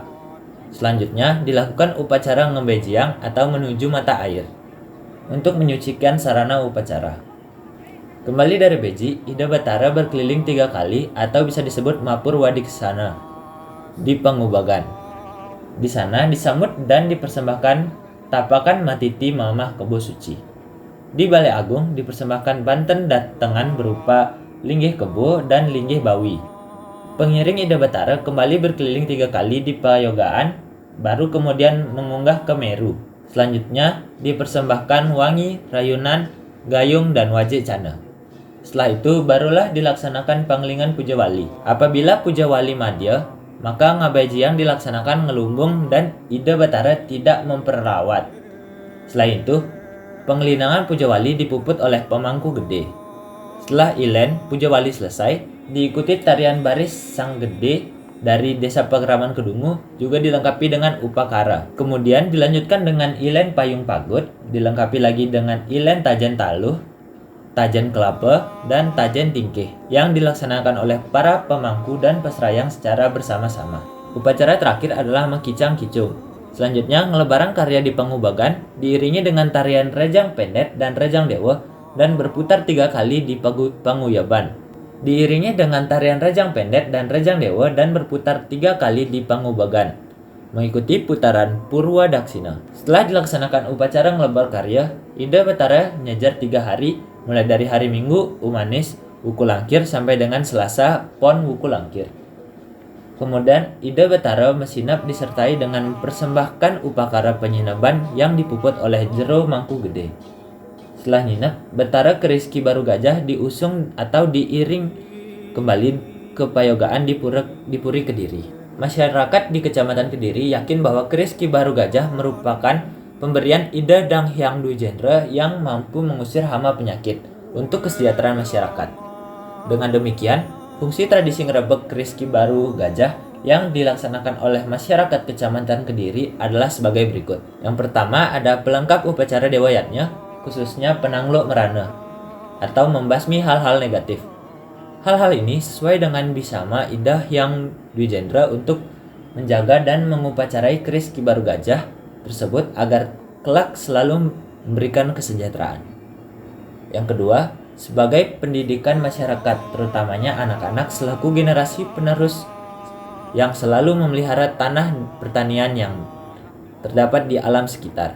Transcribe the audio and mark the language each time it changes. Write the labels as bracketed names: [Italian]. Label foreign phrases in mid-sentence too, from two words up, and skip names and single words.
[Indonesian] Selanjutnya dilakukan upacara ngebejiang atau menuju mata air untuk menyucikan sarana upacara. Kembali dari beji, Ida Betara berkeliling 3 kali atau bisa disebut Mapur Wadiksana di Pangubagan. Di sana disambut dan dipersembahkan tapakan matiti mamah kebo suci. Di Balai Agung dipersembahkan banten datengan berupa linggih kebo dan linggih bawi. Pengiring Ida Betara kembali berkeliling 3 kali di Payogaan, baru kemudian mengunggah ke Meru. Selanjutnya dipersembahkan wangi, rayunan, gayung, dan wajik cana. Setelah itu barulah dilaksanakan panglingan puja wali. Apabila puja wali madya, maka ngabejiang dilaksanakan ngelumbung dan Ida Betara tidak memperawat. Selain itu, penglinangan puja wali dipuput oleh pemangku gede. Setelah ilen puja wali selesai, diikuti tarian baris sang gede dari Desa Pegeraman Kedungu, juga dilengkapi dengan upakara. Kemudian dilanjutkan dengan ilen payung pagut, dilengkapi lagi dengan ilen tajan taluh, tajan kelapa, dan tajan tingkih yang dilaksanakan oleh para pemangku dan pesrayang secara bersama-sama. Upacara terakhir adalah Makicang Kicung. Selanjutnya, ngelebaran karya di Pangubagan diiringi dengan tarian Rejang Pendet dan Rejang Dewa dan berputar 3 kali di Panguyaban. Diiringi dengan tarian Rejang Pendet dan Rejang Dewa dan berputar 3 kali di Pangubagan. mengikuti putaran Purwa Daksina. Setelah dilaksanakan upacara ngelebar karya, Ida Batara nyajar 3 hari, mulai dari hari Minggu, Umanis, Wuku Langkir sampai dengan Selasa, Pon Wuku Langkir. Kemudian, Ida Batara mesinap disertai dengan persembahkan upakara penyinaban yang dipuput oleh Jero Mangku Gede. Setelah nginep, Batara ke Rizki Baru Gajah diusung atau diiring kembali ke Payogaan di Puri Kediri. Masyarakat di Kecamatan Kediri yakin bahwa keris Ki Baru Gajah merupakan pemberian Ida Dang Hyang Dwijendra yang mampu mengusir hama penyakit untuk kesejahteraan masyarakat. Dengan demikian, fungsi tradisi ngerebek keris Ki Baru Gajah yang dilaksanakan oleh masyarakat Kecamatan Kediri adalah sebagai berikut. Yang pertama ada pelengkap upacara Dewa Yatnya, khususnya penanglo merana atau membasmi hal-hal negatif. Hal-hal ini sesuai dengan bisama Ida Hyang Dwijendra untuk menjaga dan mengupacarai keris Ki Baru Gajah tersebut agar kelak selalu memberikan kesejahteraan. Yang kedua, sebagai pendidikan masyarakat, terutamanya anak-anak selaku generasi penerus yang selalu memelihara tanah pertanian yang terdapat di alam sekitar.